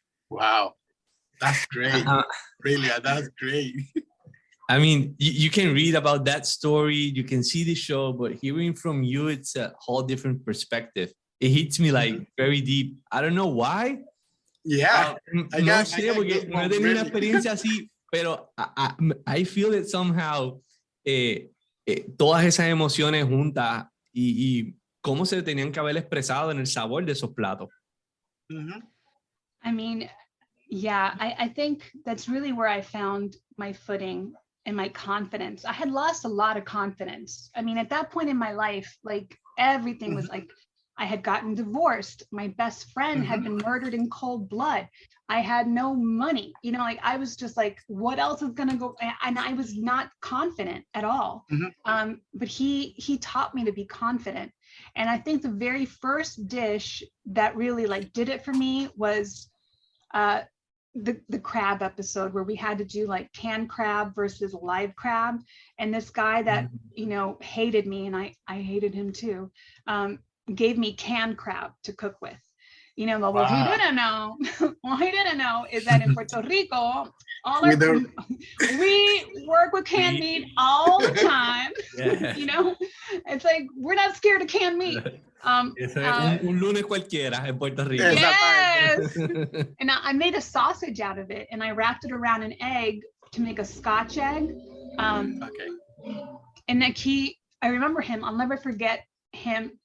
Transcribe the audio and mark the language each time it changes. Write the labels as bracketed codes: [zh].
[en] Wow. That's great. Really, that's great. I mean, you can read about that story, you can see the show, but hearing from you, it's a whole different perspective. It hits me like very deep. I don't know why. Yeah. [es] No sé, porque no he tenido una experiencia así, pero [en] I feel it somehow, [es] todas esas emociones juntas y cómo se tenían que haber expresado en el sabor de esos platos. [en] I mean, yeah, I think that's really where I found my footing and my confidence. I had lost a lot of confidence. I mean, at that point in my life, like everything was like, I had gotten divorced. My best friend had been murdered in cold blood. I had no money. You know, like I was just like, what else is going to go? And I was not confident at all. But he taught me to be confident. And I think the very first dish that really like did it for me was the crab episode where we had to do like canned crab versus live crab. And this guy that, you know, hated me, and I hated him too, gave me canned crab to cook with. You know, but what he didn't know is that in Puerto Rico, we work with canned meat all the time. You know, it's like, we're not scared of canned meat. [es] Un lunes cualquiera en Puerto Rico. [en] Yes. And I made a sausage out of it, and I wrapped it around an egg to make a Scotch egg. And like I remember him, I'll never forget him.